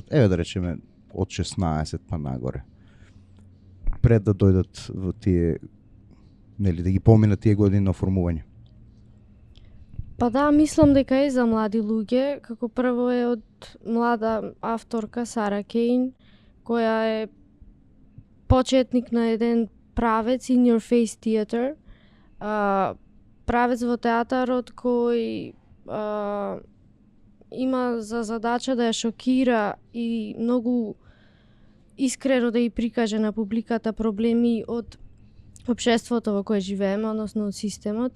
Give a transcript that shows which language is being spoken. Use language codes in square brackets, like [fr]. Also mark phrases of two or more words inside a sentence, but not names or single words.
[mk] Еве да речеме од 16 па нагоре. Пред да дојдат во тие, нели, да ги поминат тие години на формување. Па да, мислам дека е за млади луѓе, како прво е од млада авторка Сара Кейн, која е почетник на еден правец [en] in your face theater, [mk] правец во театарот кој има за задача да ја шокира и многу искрено да ја прикаже на публиката проблеми од општеството во кое живееме, односно од системот.